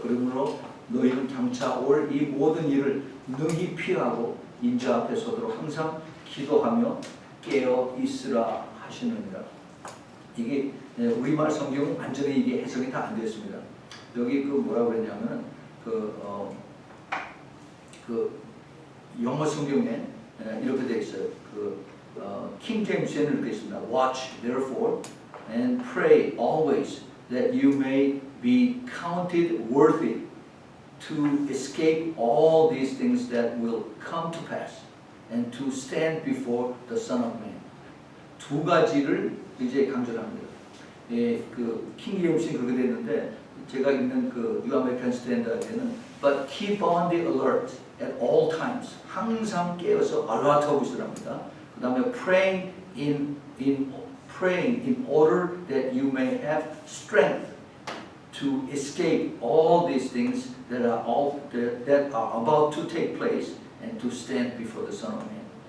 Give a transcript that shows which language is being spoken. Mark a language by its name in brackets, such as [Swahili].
[Korean] 그러므로 너희는 장차 올 이 모든 일을 능히 피하고 인자 앞에 서도록 항상 기도하며 깨어 있으라 하시느니라. 이게 우리말 성경은 완전히 이게 해석이 다 안 되었습니다. 여기 그 뭐라고 그랬냐면은 그 영어 성경에 이렇게 되어 있어요. 킹 제임스에는 이렇게 있습니다. [English] Watch therefore and pray always that you may be counted worthy to escape all these things that will come to pass and to stand before the Son of Man. [Korean] 두 가지를 이제 강조합니다. 킹 제임스는 그렇게 되는데 제가 읽는 뉴 아메리칸 스탠다드에는 [English] But keep on the alert at all times. [Korean] 항상 깨어서 alert하고 있으랍니다. 그 다음에 [English] praying in order that you may have strength to escape all these things that are about to take place and to stand before the Son of Man.